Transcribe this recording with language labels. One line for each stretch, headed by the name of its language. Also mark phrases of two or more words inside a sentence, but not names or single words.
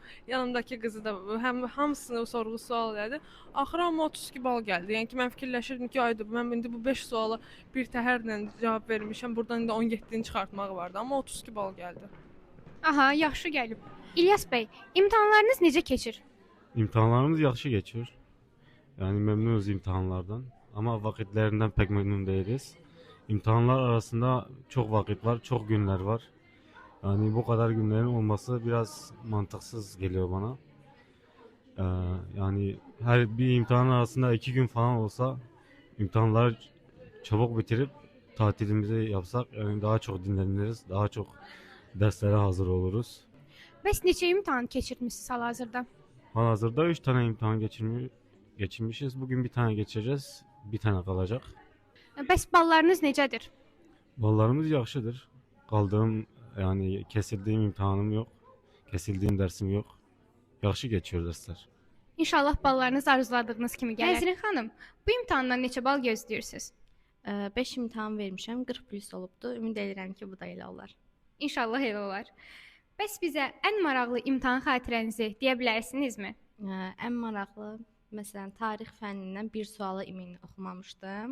Azerbaijani: Yanımdakı qızı da hamısını sorğu sual elədi. Axıra amma 32 bal gəldi. Yəni ki, mən fikirləşirdim ki, ayda mən indi bu 5 suala bir təhərlə cavab vermişəm. Burdan indi 17-ni çıxartmaq vardı, amma 32 bal gəldi. Aha, yaxşı gəlib. İlyas bəy, imtahanlarınız necə keçir?
Turkish: İmtahanlarımız yaxşı geçiyor. Yani memnunuz imtihanlardan. Ama vakitlerinden pek memnun değiliz. İmtihanlar arasında çok vakit var, çok günler var. Yani bu kadar günlerin olması biraz mantıksız geliyor bana. Yani her bir imtihan arasında 2 gün falan olsa imtihanları çabuk bitirip tatilimizi yapsak yani daha çok dinleniriz, daha çok derslere hazır oluruz.
Azerbaijani: Bəs neçə imtahan keçirmisiniz hal-hazırda?
Turkish: Halihazırda 3 tane imtihan geçirmişiz. Bugün bir tane geçeceğiz. Bir tane kalacak.
Azerbaijani: Bəs ballarınız necədir? Ballarımız yaxşıdır.
Turkish: Kaldığım yani kesildiğim imtihanım yok. Kesildiğim dersim yok. Yaxşı geçiyor dersler.
Azerbaijani: İnşallah ballarınız arzuladığınız kimi gələr. Nəzrin xanım, bu imtahandan neçə bal gözləyirsiniz? 5 imtahan vermişəm, 40 plus olubdu. Ümid edirəm ki, bu da elə olar. İnşallah elə olar. Bəs bizə ən maraqlı imtahan xatirənizi deyə bilərsinizmi? Ən maraqlı, məsələn, tarix fənnindən bir sualı imenli oxumamışdım.